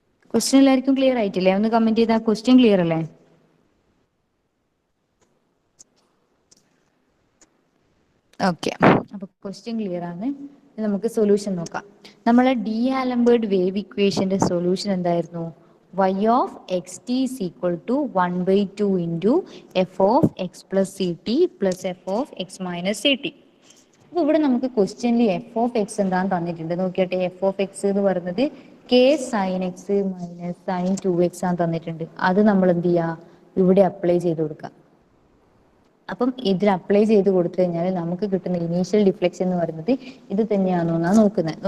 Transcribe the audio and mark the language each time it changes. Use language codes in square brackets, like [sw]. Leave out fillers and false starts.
[ml] Question എല്ലാവർക്കും clear ആയിട്ടില്ലേ? ഒന്ന് കമന്റ് ചെയ്താൽ ക്വസ്റ്റ്യൻ ക്ലിയർ അല്ലേ? ഓക്കെ, അപ്പൊ ക്വസ്റ്റ്യൻ ക്ലിയർ ആണ്. നമുക്ക് സൊല്യൂഷൻ നോക്കാം. നമ്മളെ ഡി ആലംബേർട്ട് വേവ് ഇക്വേഷന്റെ സൊല്യൂഷൻ എന്തായിരുന്നു? [en] y of xt is equal to 1/2 into f of x plus ct plus f of x minus ct. [ml] അപ്പൊ ഇവിടെ നമുക്ക് ക്വസ്റ്റ്യനിൽ എഫ് ഓഫ് എക്സ് എന്താന്ന് തന്നിട്ടുണ്ട്. നോക്കിയാട്ടെ, എഫ് ഓഫ് എക്സ് എന്ന് പറയുന്നത് K sign X minus sign 2x ആണ് തന്നിട്ടുണ്ട്. അത് നമ്മൾ എന്ത് ചെയ്യാ, ഇവിടെ അപ്ലൈ ചെയ്ത് കൊടുക്കാം. അപ്പം ഇതിൽ അപ്ലൈ ചെയ്ത് കൊടുത്തു കഴിഞ്ഞാൽ നമുക്ക് കിട്ടുന്ന ഇനീഷ്യൽ ഡിഫ്ലക്ഷൻ എന്ന് പറയുന്നത് ഇത് തന്നെയാണോ എന്നാണ് നോക്കുന്നത്.